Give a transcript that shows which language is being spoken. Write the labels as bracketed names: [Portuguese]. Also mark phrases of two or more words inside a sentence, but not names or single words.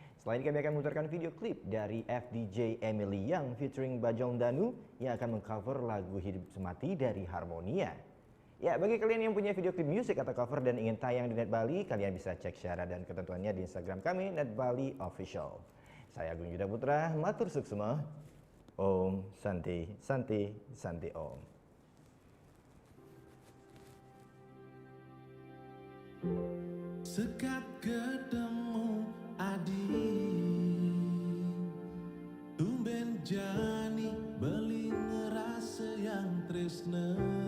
[Indonesian] Setelah ini kami akan memutarkan video klip dari FDJ Emily Young featuring Bajong Danu yang akan mengcover lagu Hidup Semati dari Harmonia. Ya, bagi kalian yang punya video klip musik atau cover dan ingin tayang di Net Bali, kalian bisa cek syarat dan ketentuannya di Instagram kami, Net Bali Official. Saya Agung Yuda Putra, [Balinese] matur suksema. [Sanskrit] Om Santi Santi Santi Om. [Balinese] Sekat ketemu Adi, tumben jani beli ngerasa yang tresna.